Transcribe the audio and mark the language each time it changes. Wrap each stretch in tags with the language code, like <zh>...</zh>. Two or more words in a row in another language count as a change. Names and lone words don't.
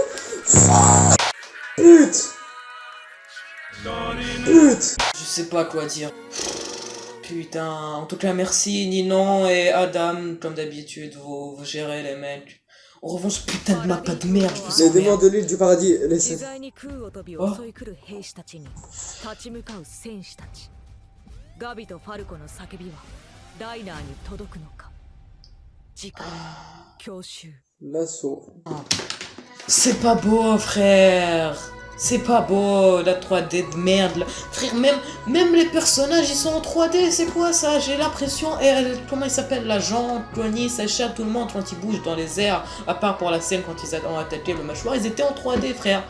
<fr>Pute. Je sais pas quoi dire. Putain, en tout cas merci Ninon et Adam, comme d'habitude, vous gérez les mecs. En revanche, putain de map de merde, je vous Les démons emmerde. de l'île du paradis, laissez.</fr> <ja>自在に空を飛び襲い来る兵士たちに立ち向かう戦士たちガビとファルコの叫びはダイナーに届くのか次回教習</ja> <fr>L'assaut. C'est pas beau, frère. C'est pas beau, la 3D de merde. Là. Frère, même les personnages, ils sont en 3D. C'est quoi ça? J'ai l'impression... comment il s'appelle? La Jean, Tony, Sacha, tout le monde, quand ils bougent dans les airs, à part pour la scène quand ils ont attaqué le mâchoire, ils étaient en 3D, frère.</fr>